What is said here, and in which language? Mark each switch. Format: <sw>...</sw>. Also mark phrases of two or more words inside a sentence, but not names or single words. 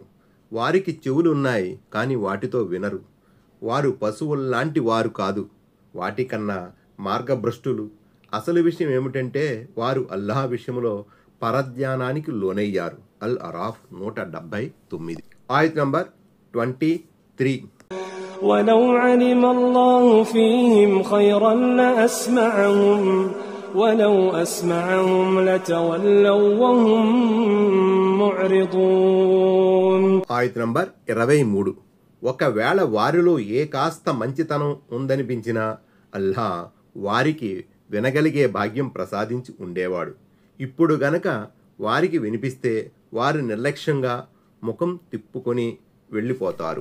<te>వారికి చెవులున్నాయి కానీ వాటితో వినరు. వారు పశువుల్లాంటి వారు కాదు, వాటికన్నా మార్గభ్రష్టులు. అసలు విషయం ఏమిటంటే వారు అల్లాహ్ విషయంలో పరధ్యానానికి లోనయ్యారు. అల్ అరాఫ్ 179. ఆయత్ నంబర్ 23.</te> <ar>ولو علم الله فيهم خيرا لأسمعهم ولو أسمعهم لتولوا وهم معرضون.</ar> <te>ఆయత్ నంబర్ 23. ఒకవేళ వారిలో ఏ కాస్త మంచితనం ఉందనిపించినా అల్లాహ్ వారికి వినగలిగే భాగ్యం ప్రసాదించి ఉండేవాడు. ఇప్పుడు గనక వారికి వినిపిస్తే వారు నిర్లక్ష్యంగా ముఖం తిప్పుకొని వెళ్ళిపోతారు.</te>